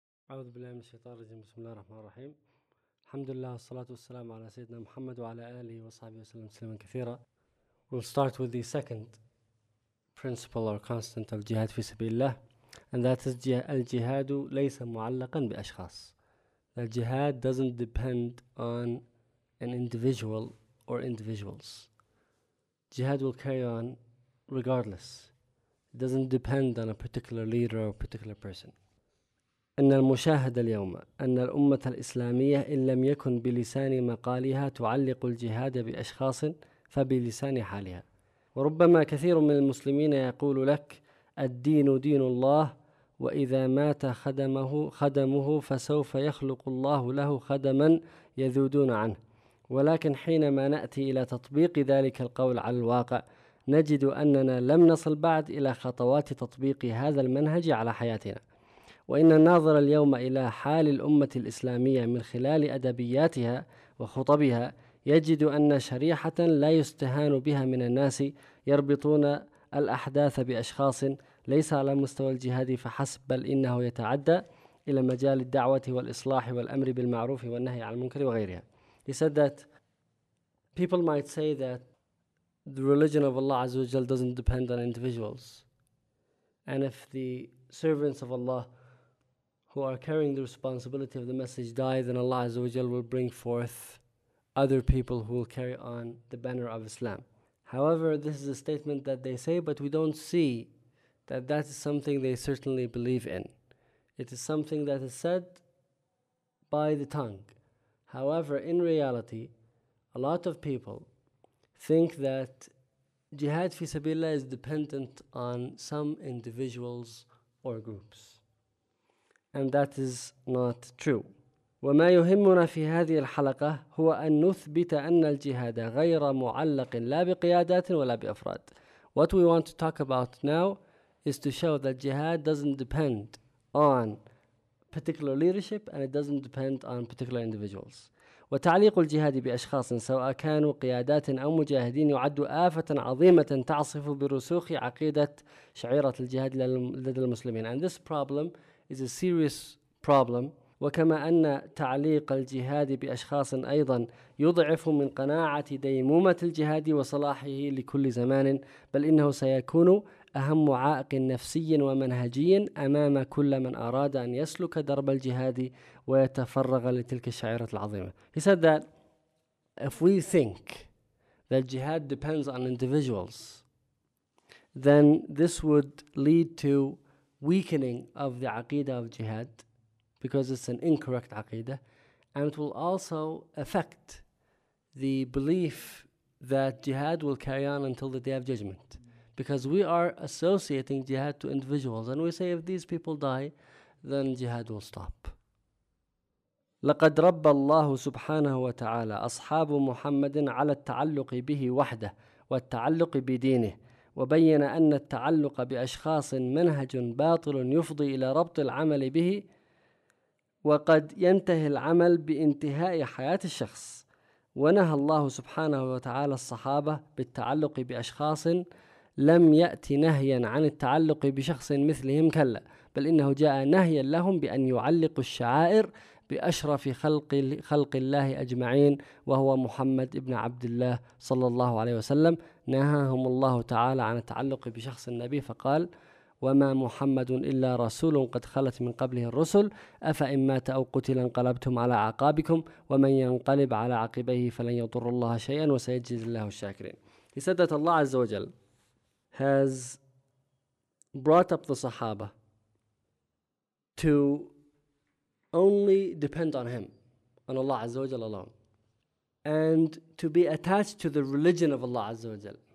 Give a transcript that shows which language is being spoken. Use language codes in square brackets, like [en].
[ar] أعوذ بالله من الشيطان الرجيم. بسم الله الرحمن الرحيم. الحمد لله والصلاة والسلام على سيدنا محمد وعلى آله وصحبه وسلم تسليما كثيرا. [en] We'll start with the second principle or constant of jihad في سبيل الله, and that is [ar] الجهاد ليس معلقا بأشخاص. [en] The jihad doesn't depend on an individual or individuals. Jihad will carry on regardless. It doesn't depend on a particular leader or a particular person. [ar] إن المشاهد اليوم أن الأمة الإسلامية إن لم يكن بلسان مقالها تعلق الجهاد بأشخاص فبلسان حالها. وربما كثير من المسلمين يقول لك الدين دين الله, وإذا مات خدمه فسوف يخلق الله له خدما يذودون عنه. ولكن حينما نأتي إلى تطبيق ذلك القول على الواقع نجد أننا لم نصل بعد إلى خطوات تطبيق هذا المنهج على حياتنا. وإن الناظر اليوم إلى حال الأمة الإسلامية من خلال أدبياتها وخطبها يجد أن شريحة لا يستهان بها من الناس يربطون الأحداث بأشخاص ليس على مستوى الجهاد فحسب, بل إنه يتعدى إلى مجال الدعوة والإصلاح والأمر بالمعروف والنهي عن المنكر وغيرها. [en] He said that people might say that the religion of Allah عز وجل doesn't depend on individuals, and if the servants of Allah who are carrying the responsibility of the message die, then Allah Azza wa Jalla will bring forth other people who will carry on the banner of Islam. However, this is a statement that they say, but we don't see that that is something they certainly believe in. It is something that is said by the tongue. However, in reality, a lot of people think that jihad fi sabilillah is dependent on some individuals or groups. And that is not true. [ar] وما يهمنا في هذه الحلقة هو أن نثبت أن الجهاد غير معلق لا بقيادات ولا بأفراد. [en] What we want to talk about now is to show that jihad doesn't depend on particular leadership and it doesn't depend on particular individuals. [ar] وتعليق الجهاد بأشخاص سواء كانوا قيادات أو مجاهدين يعد آفة عظيمة تعصف برسوخ عقيدة شعيرة الجهاد لدى المسلمين. [en] And this problem is a serious problem. [ar] وكما أن تعليق الجهاد بأشخاص أيضا يضعف من قناعة ديمومة الجهاد وصلاحه لكل زمان, بل إنه سيكون أهم عائق نفسي ومنهجي أمام كل من أراد أن يسلك درب الجهاد ويتفرغ لتلك الشعيرة العظيمة. [en] He said that if we think that jihad depends on individuals, then this would lead to weakening of the aqidah of jihad because it's an incorrect aqidah, and it will also affect the belief that jihad will carry on until the day of judgment, because we are associating jihad to individuals and we say if these people die then jihad will stop. [ar] لقد رب الله سبحانه وتعالى أصحاب محمد على التعلق به وحده والتعلق بدينه, وبين أن التعلق بأشخاص منهج باطل يفضي إلى ربط العمل به, وقد ينتهي العمل بانتهاء حياة الشخص. ونهى الله سبحانه وتعالى الصحابة بالتعلق بأشخاص, لم يأتي نهيا عن التعلق بشخص مثلهم كلا, بل إنه جاء نهيا لهم بأن يعلقوا الشعائر بأشرف خلق الله أجمعين وهو محمد ابن عبد الله صلى الله عليه وسلم. نهاهم الله تعالى عن التعلق بشخص النبي فقال وما محمد إلا رسول قد خلت من قبله الرسل, أفإن مات أو قتل انقلبتم على عقابكم, ومن ينقلب على عقبيه فلن يضر الله شيئا وسيجزي الله الشاكرين. [en] He said that Allah عز وجل has brought up the Sahaba to only depend on him, on Allah Azza wa Jal alone, and to be attached to the religion of Allah Azza wa Jal.